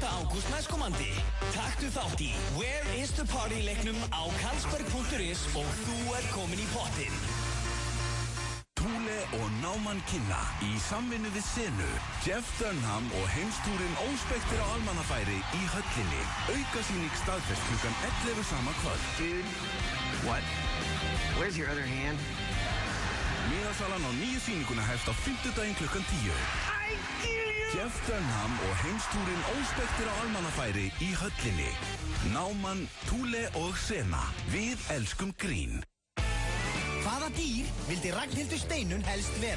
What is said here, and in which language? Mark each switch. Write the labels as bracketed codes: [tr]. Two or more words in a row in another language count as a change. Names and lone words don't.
[is] ágúst næstkomandi? Taktu þátt í Where is the Party leiknum á Carlsberg.is og þú komin í pottinn. Thule og Náman kynna í samvinnu við Senu, Jeff Dunham og heimstúrin óspektir á almannafæri í höllinni. Aukasýning staðfest klukkan 11 sama kvöld. [en] Dude, what? Where's your other hand? [is] Miðasalan á nýju sýninguna hefst á 5. klukkan 10. Jeff Dunham og heimstúrin óspektir á almannafæri í höllinni. Náman, Thule og Sena. Við elskum grín. Hvaða dýr vildi Ragnhildur Steinun helst vera?